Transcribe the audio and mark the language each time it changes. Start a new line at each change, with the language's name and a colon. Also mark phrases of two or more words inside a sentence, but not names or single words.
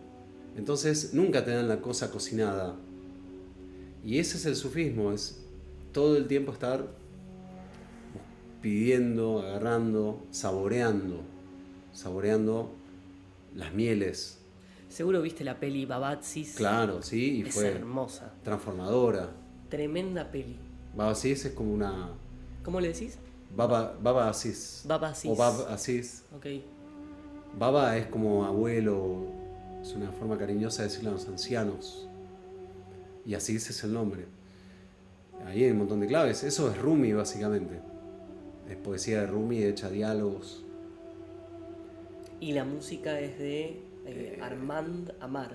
Spanish: Entonces nunca te dan la cosa cocinada. Y ese es el sufismo, es todo el tiempo estar pidiendo, agarrando, saboreando las mieles. Seguro viste la peli Babazis. Claro, sí, y es fue hermosa. Transformadora. Tremenda peli. Babazis es como una... ¿Cómo le decís? Baba Aziz. Baba Aziz. O Bab Aziz. Ok. Baba es como abuelo, es una forma cariñosa de decirle a los ancianos. Y Aziz es el nombre. Ahí hay un montón de claves. Eso es Rumi, básicamente. Es poesía de Rumi hecha diálogos. Y la música es de Armand Amar.